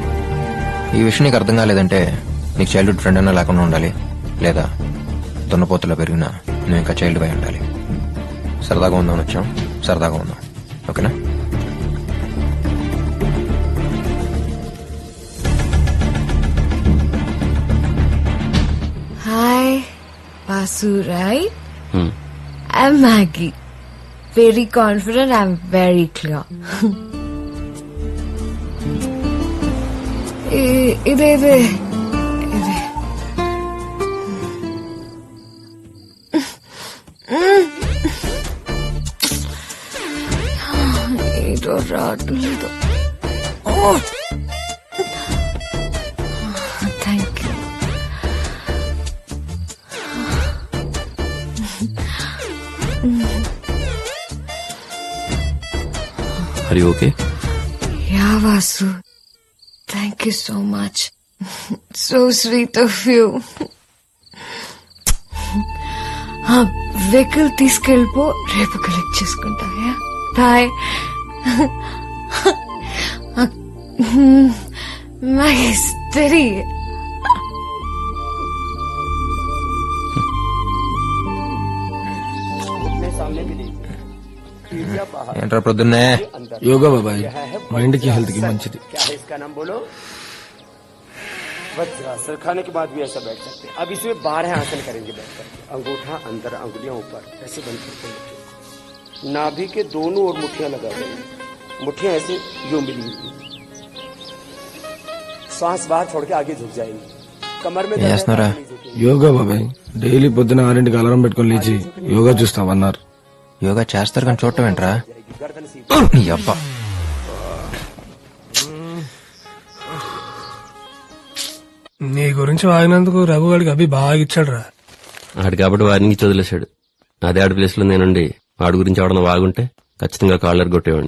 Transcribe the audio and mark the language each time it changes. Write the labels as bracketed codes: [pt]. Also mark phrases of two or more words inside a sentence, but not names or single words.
[te] ఈ విషయం నీకు అర్థం కాలేదంటే నీకు [en] childhood friend [te] అన్నా లేకుండా ఉండాలి, లేదా దున్నపోతులో పెరిగినా నువ్వు ఇంకా చైల్డ్ బై ఉండాలి. సరదాగా ఉందామని వచ్చాం, సరదాగా ఉందాం, ఓకేనా? హాయ్. [en] Vasu, right? Hmm. I'm Maggie. Very confident, I'm very clear. [te] ఇదే ఏదో రావట్లేదు. [en] thank you. Are you okay? Yeah, Vasu. Thank you so much. So sweet of you. [te] వెహికల్ తీసుకెళ్ళిపో, రేపు కలెక్ట్ చేసుకుంటా. బాయ్. మహేశ్వరి. ఏంట్రా ప్రొద్దున్నే యోగా బాబాయ్ మైండ్ కి హెల్త్ కి మంచిది. [hi] वज्रासन खाने के बाद भी ऐसा बैठ सकते हैं. अब इसमें 12 आसन करेंगे बैठ करके. अंगूठा अंदर, अंगुलियां ऊपर, ऐसे बंद करके रखें. नाभि के दोनों ओर मुट्ठियां लगा देंगे. मुट्ठियां ऐसे यूं मिली हुई. श्वास बाहर छोड़ के आगे झुक जाएंगे. कमर में दर्द है, नहीं झुकेंगे. [te] యోగా బాబాయ్ డైలీ పొద్దున 6ంటికి అలారం పెట్టుకుని లేచి యోగా చూస్తామన్నారు. యోగా చేస్తారు కానీ చూడటం ఏంట్రా? [hi] गर्दन सीधी. [te] నీ అబ్బా. నీ గురించి వాగినందుకు రఘుగాడికి అభి బాగా ఇచ్చాడు రా. ఆడు కాబట్టి వారిని వదిలేశాడు. అదే ఆడి ప్లేస్ లో నేనుండి వాడి గురించి ఎవడన్నా వాగుంటే ఖచ్చితంగా కాలర్ కొట్టేవాడిని.